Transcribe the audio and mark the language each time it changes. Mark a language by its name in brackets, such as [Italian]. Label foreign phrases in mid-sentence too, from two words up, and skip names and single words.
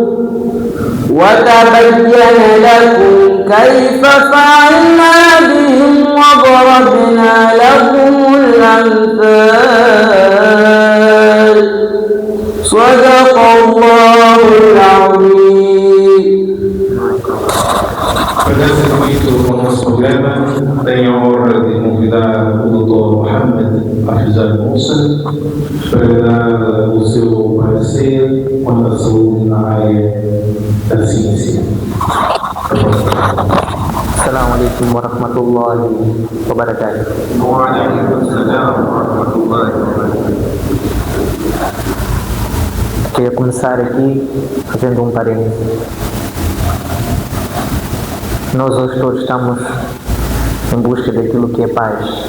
[Arabic] وتبين لكم كيف فعلنا بهم وضربنا لكم الأمثال صدق الله العظيم. [Portuguese] Agradeço muito ao nosso programa. Tenho a honra de convidar o Dr. Mohamed Afizar Moussa para dar o seu parecer quanto à saúde na área da ciência. [Arabic] السلام عليكم ورحمة الله وبركاته. [Portuguese] Queria começar aqui fazendo um parênteses. Nós hoje todos estamos em busca daquilo que é paz.